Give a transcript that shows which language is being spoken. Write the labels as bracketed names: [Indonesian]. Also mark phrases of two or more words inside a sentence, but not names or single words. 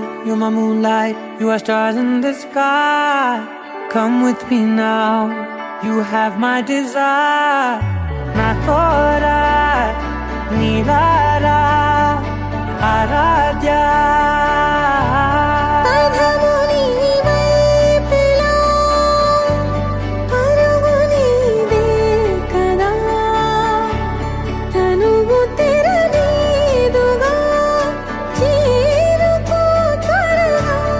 [English] you're my moonlight, you are stars in the sky. Come with me now, you have my desire. Na tora, nilara, aradya. [Telugu] అధము నీ వైపులా పరుగు నీదే కదా తనువు తెరనీదుగా చేరుకో త్వరగా